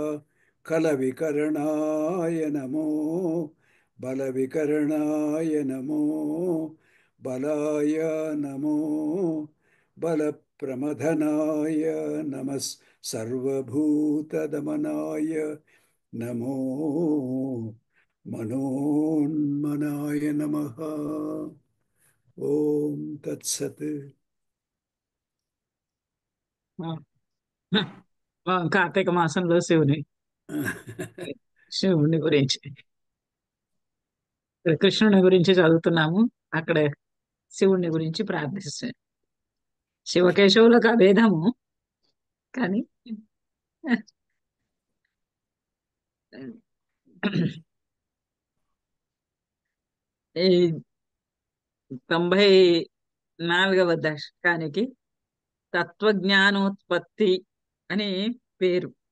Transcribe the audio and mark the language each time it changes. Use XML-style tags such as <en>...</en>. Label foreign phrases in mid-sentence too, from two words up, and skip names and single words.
<sa>कलविकरणाय नमो बलविकरणाय नमो बलाय नमो बलप्रमथनाय नमः सर्वभूतदमनाय नमो मनोन्मनाय नमः ओम तत्सत्</sa> <te>కార్తీక మాసంలో శివుని గురించి కృష్ణుని గురించి చదువుతున్నాము. అక్కడ శివుని గురించి ప్రార్థిస్తాం. శివకేశవులకు అభేదము, కానీ ఈ 94వ దశకానికి తత్వజ్ఞానోత్పత్తి అని పేరు.</te>